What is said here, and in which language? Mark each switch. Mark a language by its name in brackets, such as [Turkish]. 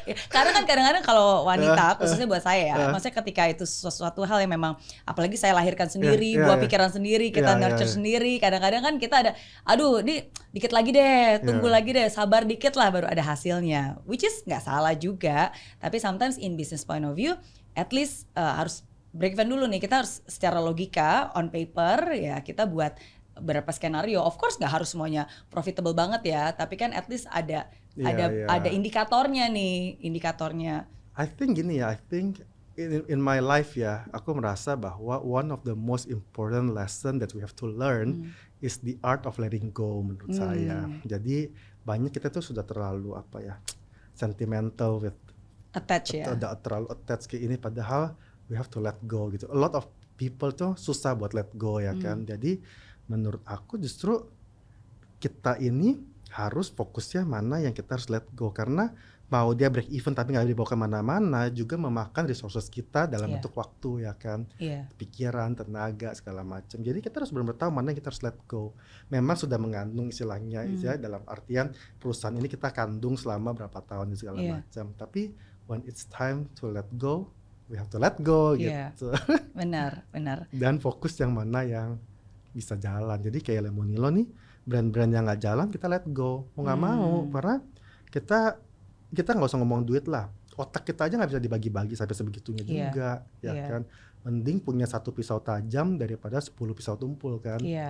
[Indonesian] Karena kan kadang-kadang kalau wanita, khususnya buat saya ya, maksudnya ketika itu sesuatu hal yang memang, apalagi saya lahirkan sendiri, buah pikiran sendiri, kita nurture sendiri. Kadang-kadang kan kita ada, aduh, ini dikit lagi deh, tunggu lagi deh, sabar dikit lah baru ada hasilnya. [English] Which is [Indonesian] nggak salah juga. [English] Tapi sometimes in business point of view, at least harus break even [Indonesian] dulu nih. Kita harus secara logika [English] on paper [Indonesian] ya kita buat beberapa skenario. [English] Of course [Indonesian] nggak harus semuanya profitable banget ya, tapi kan [English] at least [Indonesian] ada indikatornya nih, indikatornya. [English] I think gini ya, I think in my life ya, [Indonesian] aku merasa bahwa [English] one of the most important lesson that we have to learn is the art of letting go [Indonesian] menurut saya. Jadi banyak kita tuh sudah terlalu sentimental with terlalu attached ke ini, padahal [English] we have to let go [Indonesian] gitu. [English] A lot of people [Indonesian] tuh susah buat [English] let go ya kan. [Indonesian] Jadi menurut aku justru kita ini harus fokusnya mana yang kita harus [English] let go, [Indonesian] karena mau dia break even tapi nggak dibawa kemana-mana juga memakan resources kita dalam bentuk waktu ya kan, pikiran, tenaga segala macam. Jadi kita harus benar-benar tahu mana yang kita harus [English] let go. [Indonesian] Memang sudah mengandung istilahnya dalam artian perusahaan ini kita kandung selama berapa tahun segala macam. [English] Tapi when it's time to let go, we have to let go gitu. [Indonesian] Benar. Dan fokus yang mana yang bisa jalan. Jadi kayak Lemonilo nih, brand-brand yang nggak jalan kita [English] let go. [Indonesian] Mau nggak mau, karena kita nggak usah ngomong duit lah. Otak kita aja nggak bisa dibagi-bagi sampai sebegitunya juga, ya kan. Mending punya 1 pisau tajam daripada 10 pisau tumpul kan.